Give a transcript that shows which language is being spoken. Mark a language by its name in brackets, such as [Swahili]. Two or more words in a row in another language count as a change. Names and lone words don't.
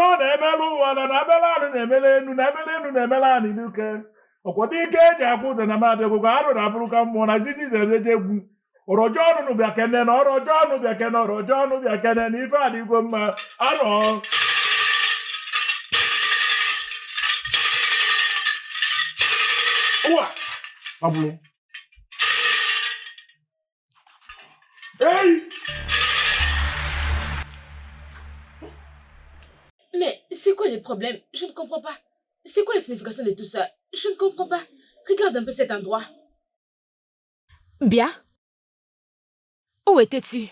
[Igbo] na-emerụ ụwa na na-emela anụ na-emela enu na emela enu na-emela anị n'ike ọkwado ike eji akwụ ụzọ na mmadụ egwu ka arụ na-abụrụ ka mmụọ na jiji na-emeje egwu ọrọjọ ọnụ bịakene na ọrọjọ ọnụ bịakene ọrọjọ ọnụ bịakene na ife adịgwo mma arọ ụwa abụrụ hey! [French] Mais c'est quoi le problème? Je ne comprends pas. C'est quoi la signification de tout ça? Je ne comprends pas. Regarde un peu cet endroit. Bien. Où étais-tu?